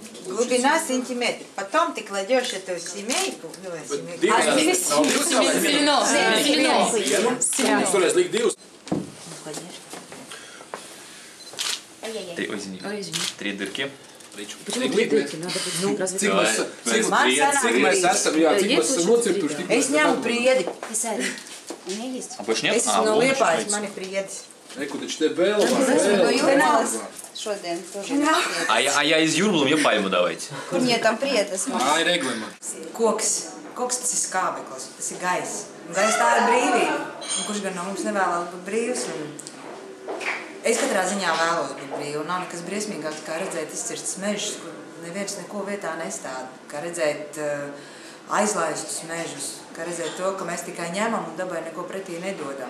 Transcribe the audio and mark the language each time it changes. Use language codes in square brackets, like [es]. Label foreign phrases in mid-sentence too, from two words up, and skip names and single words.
[ru] Глубина сантиметр. Потом ты кладешь эту семейку. Три дырки. Почему 3 дырки? Надо [lv] Cik mēs esam nocirtuši, tik Es ņemu priedi. [ru] У меня есть. А больше нет? [lv] Es esmu no Liepājas, man ir priedis. Reku, taču te vēl Šodien тоже. [ru] А я из Юрмала, пальму давайте. Нет, там приедет. [lv] Māja reglima. Koks tas ir skābeklis, tas ir gaiss. Un gaiss tā ir brīvība. Un kurš gan no mums nevēlas būt brīvs? Es katrā ziņā vēlos būt brīvi. Nav nekas briesmīgāks, kā redzēt izcirsts mežus, kur neviens neko vietā nestāda. Kā redzēt aizlaistus mežus. Kā redzēt to, ka mēs tikai ņemam un dabai neko pretī nedodam.